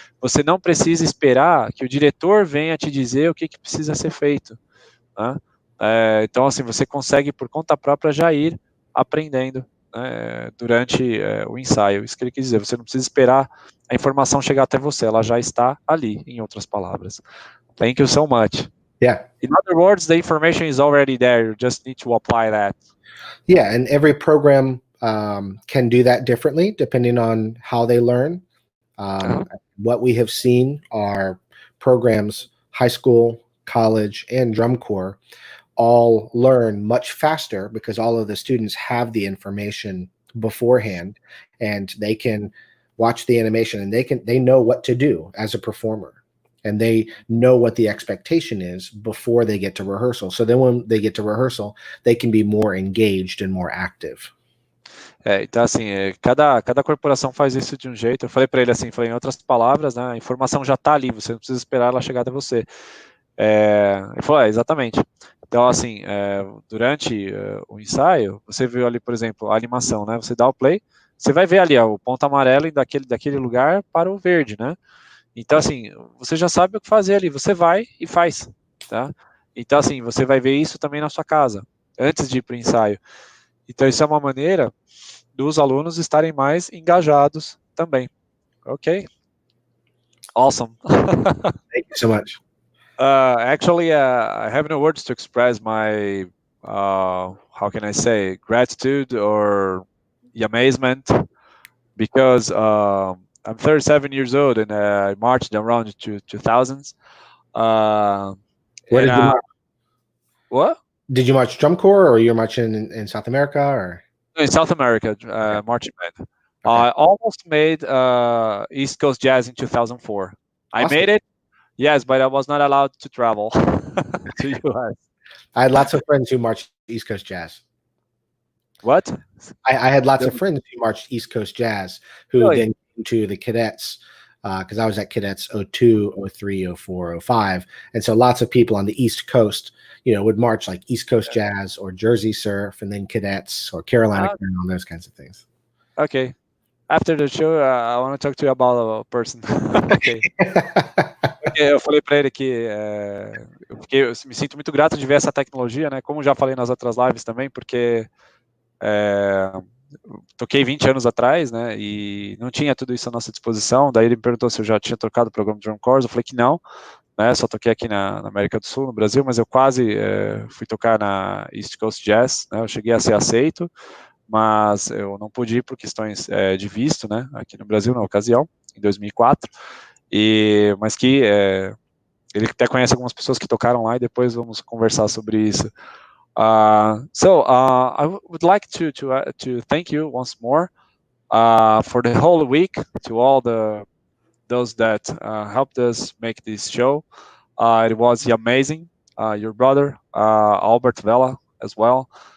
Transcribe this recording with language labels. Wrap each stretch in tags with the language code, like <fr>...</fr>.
<pt>Você não precisa esperar que o diretor venha te dizer o que precisa ser feito, né? Então, assim, você consegue, por conta própria, já ir aprendendo, né, durante o ensaio. Isso que ele quis dizer, você não precisa esperar a informação chegar até você, ela já está ali, em outras palavras.</pt> <en>Thank you so much. Yeah. In other words, the information is already there, you just need to apply that. Yeah, and every program can do that differently depending on how they learn. What we have seen are programs, high school, college, and drum corps all learn much faster because all of the students have the information beforehand and they can watch the animation and they know what to do as a performer and they know what the expectation is before they get to rehearsal. So then when they get to rehearsal, they can be more engaged and more active.</en> <pt>Então, assim, cada corporação faz isso de um jeito. Eu falei para ele assim, em outras palavras, né, a informação já está ali, você não precisa esperar ela chegar até você. Ele falou, exatamente. Então, assim, durante o ensaio, você viu ali, por exemplo, a animação, né? Você dá o play, você vai ver ali o ponto amarelo daquele lugar para o verde, né? Então, assim, você já sabe o que fazer ali, você vai e faz, tá? Então, assim, você vai ver isso também na sua casa, antes de ir para o ensaio. Então, isso é uma maneira dos alunos estarem mais engajados também.</pt> <en>Ok? Awesome. Thank you so much. Actually, I have no words to express my, how can I say, gratitude or amazement, because I'm 37 years old and I marched around to 2000s. Where did you march? What? Did you march drum corps or you're marching in South America or? In South America, marching band. Okay. I almost made East Coast Jazz in 2004. I made it, yes, but I was not allowed to travel to US. I had lots of friends who marched East Coast Jazz. What? I had lots of friends who marched East Coast Jazz who then came to the cadets because I was at cadets 02, 03, 04, 05. And so lots of people on the East Coast, would march like East Coast Jazz or Jersey Surf and then cadets or Carolina Crown, those kinds of things. Okay. After the show, I want to talk to you about a person. Okay.</en> <pt>Eu falei para ele que eu me sinto muito grato de ver essa tecnologia, né? Como já falei nas outras lives também, porque toquei 20 anos atrás, né? E não tinha tudo isso à nossa disposição. Daí ele me perguntou se eu já tinha trocado o programa de drum corps. Eu falei que não, né? Só toquei aqui na América do Sul, no Brasil, mas eu quase fui tocar na East Coast Jazz, né? Eu cheguei a ser aceito, mas eu não pude ir por questões de visto, né? Aqui no Brasil na ocasião, em 2004. Mas que ele até conhece algumas pessoas que tocaram lá e depois vamos conversar sobre isso.</pt> <en>So I would like to thank you once more for the whole week, to all those that helped us make this show. It was amazing. Your brother, Albert Vela, as well.</en>